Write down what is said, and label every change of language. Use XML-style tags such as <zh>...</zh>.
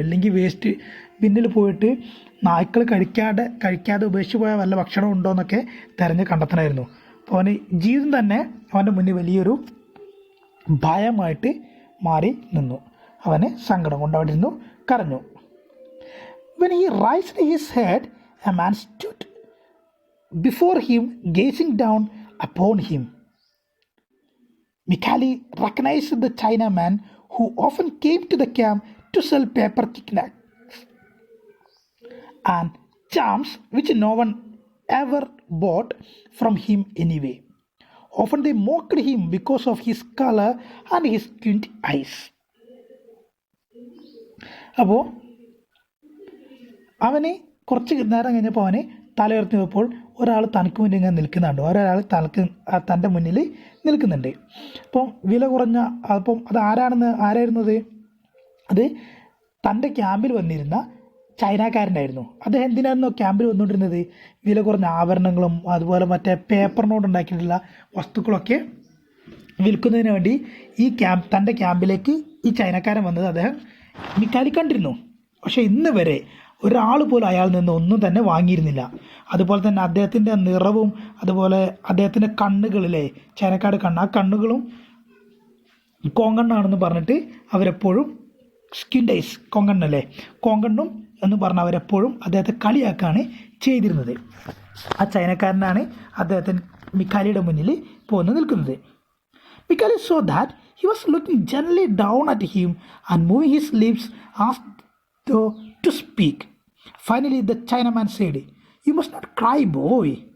<ml>ഇല്ലെങ്കിൽ വേസ്റ്റ് ബിന്നിൽ പോയിട്ട് നായ്ക്കൾ കഴിക്കാതെ ഉപേക്ഷിച്ച് പോയ വല്ല ഭക്ഷണം ഉണ്ടോ എന്നൊക്കെ തിരഞ്ഞ് കണ്ടെത്തണമായിരുന്നു. അപ്പോൾ അവന് ജീവിതം തന്നെ അവൻ്റെ മുന്നിൽ വലിയൊരു ഭയമായിട്ട് മാറി നിന്നു. അവന് സങ്കടം കൊണ്ട് അവിടെ ഇരുന്നു കരഞ്ഞു.</ml> <en>When he raised his head, a man stood before him, gazing down upon him. Mikkali recognized the Chinaman who often came to the camp to sell paper knickknacks and charms which no one ever bought from him anyway. Often they mocked him because of his color and his squint eyes.</en> <ml>അപ്പോൾ അവന് കുറച്ച് നേരം കഴിഞ്ഞപ്പോൾ അവന് തലയുയർത്തി നോക്കുമ്പോൾ ഒരാൾ തനിക്ക് മുന്നിൽ ഇങ്ങനെ നിൽക്കുന്നുണ്ട്, ഒരാൾ തൻ്റെ മുന്നിൽ നിൽക്കുന്നുണ്ട്. അപ്പം വില കുറഞ്ഞ അപ്പം അത് ആരായിരുന്നത്? അത് തൻ്റെ ക്യാമ്പിൽ വന്നിരുന്ന ചൈനക്കാരനായിരുന്നു. അദ്ദേഹം എന്തിനായിരുന്നു ക്യാമ്പിൽ വന്നുകൊണ്ടിരുന്നത്? വില കുറഞ്ഞ ആഭരണങ്ങളും അതുപോലെ മറ്റേ പേപ്പറിനോട് ഉണ്ടാക്കിയിട്ടുള്ള വസ്തുക്കളൊക്കെ വിൽക്കുന്നതിന് വേണ്ടി തൻ്റെ ക്യാമ്പിലേക്ക് ഈ ചൈനക്കാരൻ വന്നത് അദ്ദേഹം മിക്കാലി കണ്ടിരുന്നു. പക്ഷേ ഇന്ന് വരെ ഒരാൾ പോലും അയാളിൽ നിന്ന് ഒന്നും തന്നെ വാങ്ങിയിരുന്നില്ല. അതുപോലെ തന്നെ അദ്ദേഹത്തിൻ്റെ നിറവും അതുപോലെ അദ്ദേഹത്തിൻ്റെ കണ്ണുകളിലെ ചൈനക്കാട് കണ്ണ്, ആ കണ്ണുകളും കോങ്കണ്ണാണെന്ന് പറഞ്ഞിട്ട് അവരെപ്പോഴും സ്കിൻഡ് ഐസ് കോങ്കണ്ണല്ലേ, കോങ്കണ്ണും എന്ന് പറഞ്ഞ് അവരെപ്പോഴും അദ്ദേഹത്തെ കളിയാക്കാണ് ചെയ്തിരുന്നത്. ആ ചൈനക്കാരനാണ് അദ്ദേഹത്തിന് മിക്കാലിയുടെ മുന്നിൽ പോന്ന് നിൽക്കുന്നത്.</ml> <en>Mikali saw that he was looking gently down at him and moving his lips as though to speak. Finally, the Chinaman said, "You must not cry, boy."</en>